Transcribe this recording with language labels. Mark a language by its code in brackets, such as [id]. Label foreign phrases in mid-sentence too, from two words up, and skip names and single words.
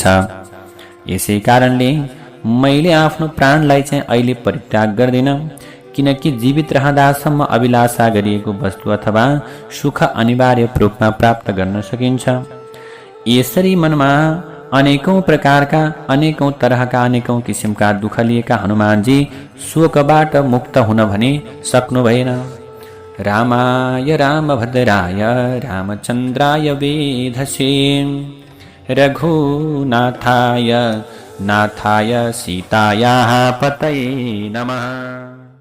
[ne] यसै कारणले मैले आफ्नो प्राणलाई चाहिँ अहिले परित्याग गर्दिन, किनकि जीवित रहँदासम्म अभिलाषा गरिएको वस्तु अथवा सुख अनिवार्य रूपमा प्राप्त गर्न सकिन्छ। यसरी मनमा अनेकौं प्रकारका, अनेकौं तरहका, अनेकौं किसिमका दुःख लिएका हनुमानजी शोकबाट मुक्त हुन भने सक्नु भएन। [sa] रामाय रामभद्राय रामचन्द्राय वेधसे रघुनाथाय नाथाय सीतायाः पतये नमः।